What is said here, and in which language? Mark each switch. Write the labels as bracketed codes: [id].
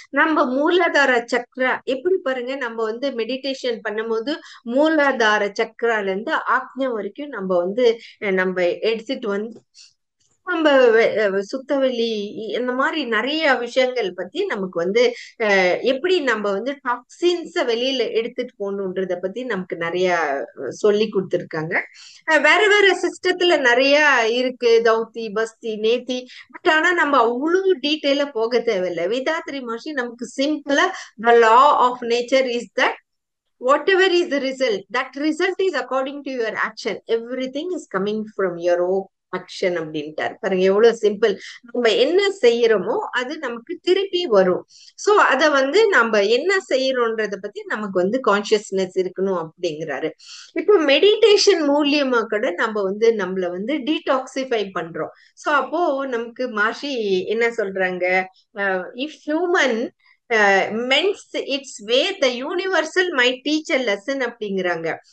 [ta] நம்ம மூலாதார சக்ரா எப்படி பாருங்க, நம்ம வந்து மெடிடேஷன் பண்ணும்போது மூலாதார சக்ரால இருந்து ஆக்ஞா வரைக்கும் நம்ம வந்து நம்ம எடுத்துட்டு வந்து நம்ம சுத்தவெளி இந்த மாதிரி நிறைய விஷயங்கள் பத்தி நமக்கு வந்து எப்படி நம்ம வந்து டாக்ஸின்ஸ வெளியில எடுத்துட்டு போகணுன்றத பத்தி நமக்கு நிறைய சொல்லி கொடுத்துருக்காங்க. வேற வேற சிஸ்டத்துல நிறைய இருக்கு, தௌத்தி பஸ்தி நேத்தி. பட் ஆனா நம்ம அவ்வளவு டீட்டெயிலா போக தேவையில்லை. [en] Vethathiri Maharishi [ta] நமக்கு சிம்பிளா [en] the law of nature is that whatever is the result, that result is according to your action. Everything is coming from your own action [ta] அப்படின்ட்டார். பாருங்க எவ்வளவு சிம்பிள். நம்ம என்ன செய்யறோமோ அது நமக்கு திருப்பி வரும். சோ அத வந்து நம்ம என்ன செய்யறோன்றத பத்தி நமக்கு வந்து கான்சியஸ்னஸ் இருக்கணும் அப்படிங்கிறாரு. இப்போ மெடிடேஷன் மூலியமா கூட நம்ம வந்து நம்மள வந்து டீடாக்சிஃபை பண்றோம். சோ அப்போ நமக்கு மகர்ஷி என்ன சொல்றாங்க, [en] if human mends its way the universal my teach a lesson [ta] அப்படிங்கிறாங்க.